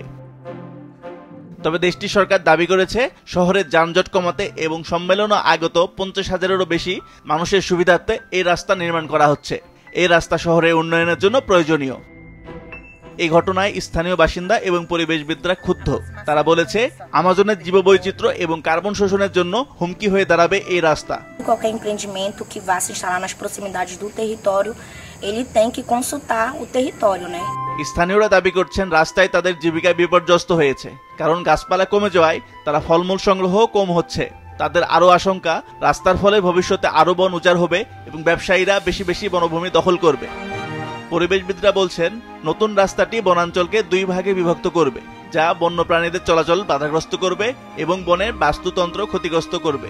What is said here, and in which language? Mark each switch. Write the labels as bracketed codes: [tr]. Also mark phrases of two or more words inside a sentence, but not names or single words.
[bn] তবে দেশটির সরকার দাবি করেছে শহরের যানজট কমাতে এবং সম্মেলনে আগত 50,000-এরও বেশি মানুষের সুবিধার্থে এই রাস্তা নির্মাণ করা হচ্ছে। এই রাস্তা শহরের উন্নয়নের জন্য প্রয়োজনীয়। এই ঘটনায় স্থানীয় বাসিন্দা এবং পরিবেশবিদরা ক্ষুব্ধ। তারা বলেছে আমাজনের জীববৈচিত্র্য এবং কার্বন শোষণের জন্য হুমকি হয়ে দাঁড়াবে এই রাস্তা। [pt] Qualquer empreendimento que vá se instalar nas proximidades do território, ele tem que consultar o território, né? [bn] স্থানীয়রা দাবি করছেন রাস্তায় তাদের জীবিকা বিপর্যস্ত হয়েছে, কারণ গাছপালা কমে যাওয়ায় তারা ফলমূল সংগ্রহ কম হচ্ছে। তাদের আরও আশঙ্কা রাস্তার ফলে ভবিষ্যতে আরও বন উজাড় হবে এবং ব্যবসায়ীরা বেশি বেশি বনভূমি দখল করবে। পরিবেশবিদরা বলছেন নতুন রাস্তাটি বনাঞ্চলকে 2 ভাগে বিভক্ত করবে, যা বন্যপ্রাণীদের চলাচল বাধাগ্রস্ত করবে এবং বনের বাস্তুতন্ত্র ক্ষতিগ্রস্ত করবে।